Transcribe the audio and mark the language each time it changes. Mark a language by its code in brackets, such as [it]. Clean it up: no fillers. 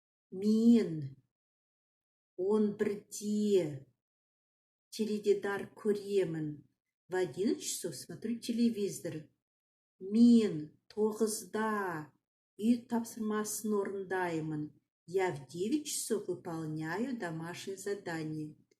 [kk] Мен 11-де теледидар көремін. [ru] В 11 часов смотрю телевизор. [kk] Мен 9-да үй тапсырмасын орындаймын. [ru] Я в 9 часов выполняю домашнее задание.